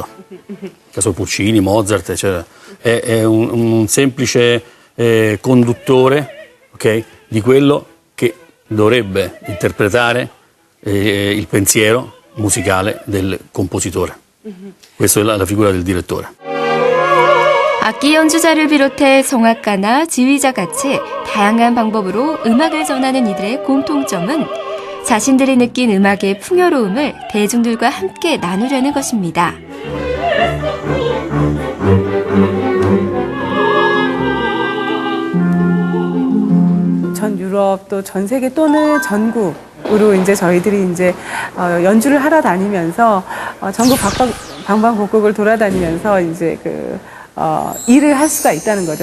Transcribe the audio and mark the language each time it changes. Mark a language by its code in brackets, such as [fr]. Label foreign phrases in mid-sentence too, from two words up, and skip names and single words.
[it] In caso Puccini, Mozart, eccetera. È un semplice conduttore, okay, di quello che dovrebbe interpretare il pensiero musicale del compositore. Questa è la figura del direttore. [ko] 악기 연주자를 비롯해 성악가나 지휘자 같이 다양한 방법으로 음악을 전하는 이들의 공통점은 자신들이 느낀 음악의 풍요로움을 대중들과 함께 나누려는 것입니다. 전 유럽 또 전 세계 또는 전국으로 이제 저희들이 이제 연주를 하러 다니면서 전국 방방곡곡을 돌아다니면서 이제 일을 할 수가 있다는 거죠.